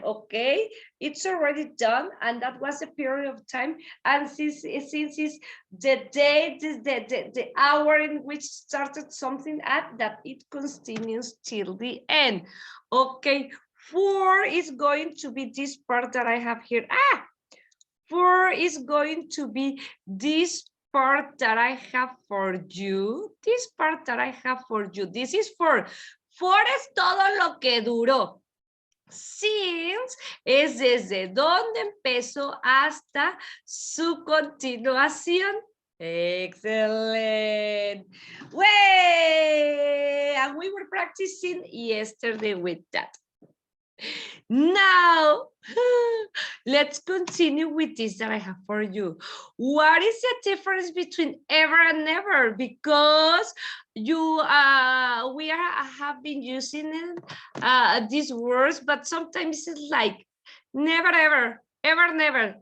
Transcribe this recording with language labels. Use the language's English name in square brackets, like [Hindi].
[English] Okay, it's already done, and that was a period of time, and since is the date, the hour in which started something at that it continues till the end. Okay, for is going to be this part that I have here. For is going to be this part that I have for you. This part that I have for you. This is [Spanish] for es todo lo que duró. Since es desde donde empezó hasta su continuación. [English] Excellent. Way! And we were practicing yesterday with that. Now, let's continue with this that I have for you. What is the difference between ever and never? Because you we have been using these words, but sometimes it's like never ever, ever never.